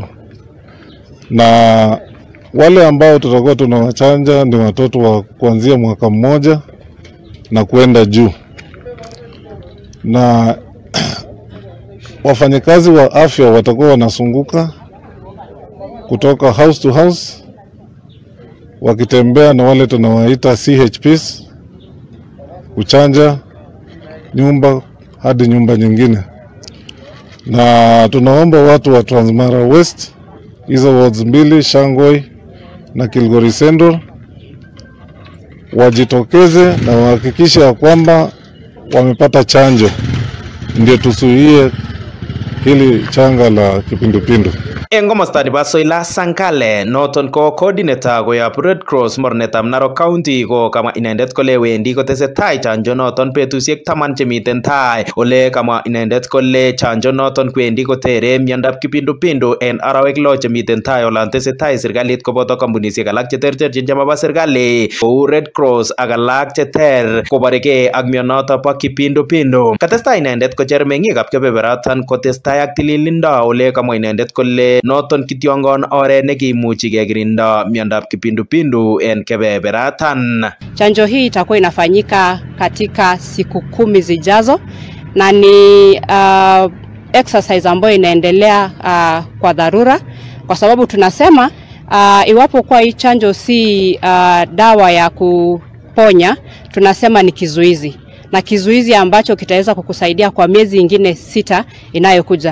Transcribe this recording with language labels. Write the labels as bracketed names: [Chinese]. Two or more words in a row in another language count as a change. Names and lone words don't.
[Swahili] Na wale ambao tutakuwa tunawachanja ni watoto wa kuanzia mwaka mmoja na kwenda juu. Na wafanyakazi wa afya watakuwa wanasunguka kutoka [English] house to house [Swahili] wakitembea na wale tunawaita CHPs kuchanja nyumba hadi nyumba nyingine. Na tunaomba watu wa Transmara West, hizo wards mbili, Shangoi na Kilgoris Central, wajitokeze na wahakikishe ya kwamba wamepata chanjo ndio tusuie hili changa la kipindupindu. [Kalenjin] En komosta nebo Soila Sankale noton ko coordinator koyob Red Cross mornetab Narok County ko kamwa inendet kole wendi kotesetai chanjo noton betusiek 10 chemiten tai ole kamwa inendet kole chanjo noton kwendi kotere miondab kipindupindu en arawek 6 chemiten tai olan tesetai serikalit koboto kampunisiek alak cheterterchin chemabo serikali kou Red Cross ak alak cheter koborege ak mionoton bo kipindupindu. Katestai inendet kocher meng'ikab kebeberatan kotestai ak tililindo ole kamwa inendet kole noton kitiongon oret nekimuchi kekirinda miondab kipindupindu en kebeberatan. [Swahili] Chanjo hii itakuwa inafanyika katika siku 10 zijazo na ni exercise ambayo inaendelea kwa dharura kwa sababu tunasema iwapo kwa hii chanjo si dawa ya kuponya, tunasema ni kizuizi, na kizuizi ambacho kitaweza kukusaidia kwa miezi ingine 6 inayokuja.